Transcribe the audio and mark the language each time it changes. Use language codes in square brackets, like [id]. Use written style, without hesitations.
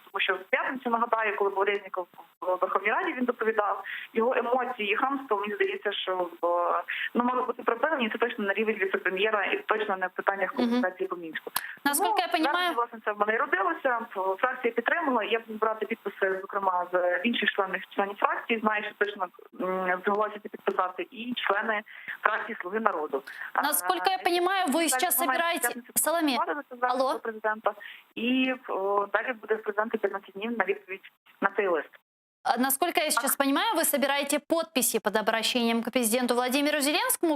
[uk] Тому що в п'ятницю, нагадаю, коли був Резніков в Верховній Раді, він доповідав, його емоції і хамство, мені здається, що мали бути припинені, це точно на рівень віце-прем'єра і точно не в питаннях комунікації по Мінську. Наскільки я розумію, власне, це в мене і родилося, фракція підтримала, я буду брати підписи, зокрема, з інших членів фракції, знаю, що точно зголосяться підписати і члени фракції «Слуги народу». [ru] Насколько я понимаю, вы сейчас собираете... Соломія, алло? [uk] Президента, і далі буде в президента 15 днів на відповідь на цей лист. [ru] Насколько я сейчас понимаю, вы собираете подписи под обращением к президенту Владимиру Зеленскому.